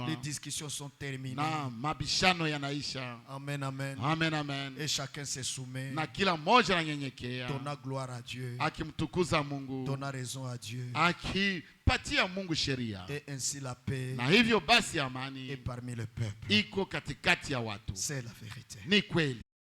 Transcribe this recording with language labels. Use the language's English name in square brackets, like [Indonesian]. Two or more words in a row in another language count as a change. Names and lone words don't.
[French] Les discussions sont terminées. [Swahili] Na mabishano yanaisha. Amen, amen. Amen, amen. [French] Et chacun se soumet. [Swahili] Na kila mmoja ananyenyekea. [French] Donna gloire à Dieu. [Swahili] Akimtukuza Mungu. [French] Donna raison à Dieu. [Swahili] Akipatia Mungu sheria. [French] Et ainsi la paix. [Swahili] Na hivyo basi amani [French] et parmi le peuple. [Swahili] Iko katikati ya watu. [French] C'est la vérité. [Swahili] Ni kweli.